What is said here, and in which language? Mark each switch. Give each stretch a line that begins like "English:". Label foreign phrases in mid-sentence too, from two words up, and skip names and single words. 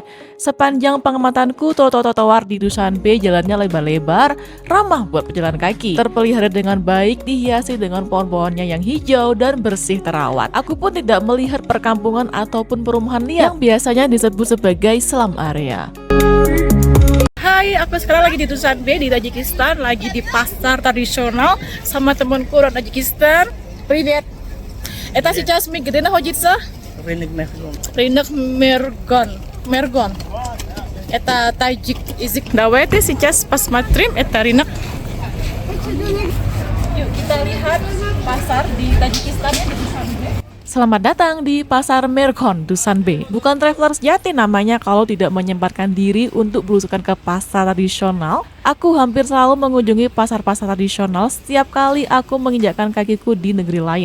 Indonesian: Sepanjang pengamatanku, trotoar di Dushanbe jalannya lebar-lebar, ramah buat pejalan kaki, terpelihara dengan baik, dihiasi dengan pohon-pohonnya yang hijau dan bersih terawat. Aku pun tidak melihat perkampungan ataupun perumahan liar yang biasanya disebut sebagai
English: slum area.
Indonesian: Hai, aku sekarang lagi di Dushanbe di Tajikistan, lagi di pasar tradisional sama temanku orang Tajikistan.
Russian: Привет. Это сейчас мы где находится? Рынок Мехлон. Рынок Мергон. Это таджик язык. Давайте сейчас посмотрим это рынок.
Indonesian: Yuk kita lihat pasar di Tajikistan ya, di Dushanbe. Selamat datang di Pasar Mergon, Dushanbe. Bukan traveler sejati namanya kalau tidak menyempatkan diri untuk belusukan ke pasar tradisional. Aku hampir selalu mengunjungi pasar-pasar tradisional setiap kali aku menginjakkan kakiku di negeri lain.